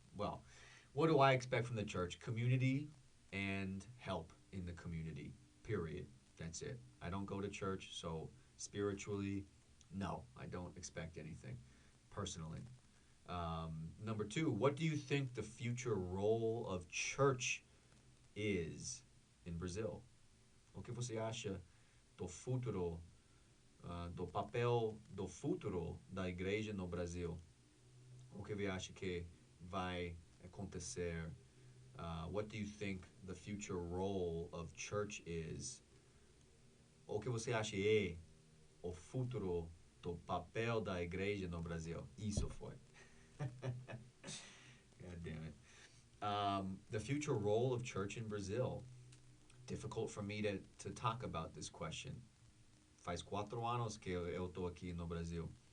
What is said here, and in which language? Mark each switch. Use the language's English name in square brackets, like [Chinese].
[English] Well, what do I expect from the church? Community and help in the community. Period. That's it. I don't go to church, so spiritually, no, I don't expect anything personally. Number two, what do you think the future role of church is in Brazil? [Portuguese] O que você acha do futuro, do papel do futuro da igreja no Brasil? O que você acha que vai acontecer? [English] What do you think the future role of church is? [Portuguese] O que você acha é o futuro do papel da igreja no Brasil? Isso foi. [English] God damn it. The future role of church in Brazil. Difficult for me to talk about this question. [Portuguese] Faz 4 anos que eu tô aqui no Brasil.